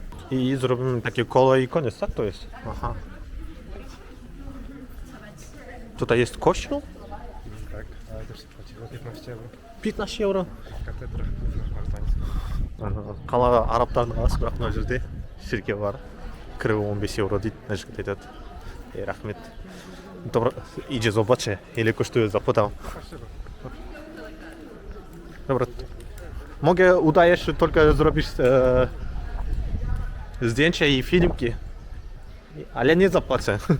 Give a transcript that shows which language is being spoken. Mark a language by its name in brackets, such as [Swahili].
[Polish] I zrobimy takie koło i koniec, tak to jest? Aha. Tutaj jest kościół? Tak, ale też się płaciło 15 euro. 15 euro. Katedra maltańska. [Kazakh] Қала арабтардың қаласы, бірақ мына жерде шіркеу бар. Кірі 15 евро дейді, мына жігіт айтады. Рахмет. [Polish] Добро, idzie zobaczę, ile kosztuje, zapytam. Dobra. Mogę, udajesz, tylko zrobisz zdjęcia i filmiki, ale nie zapłacę.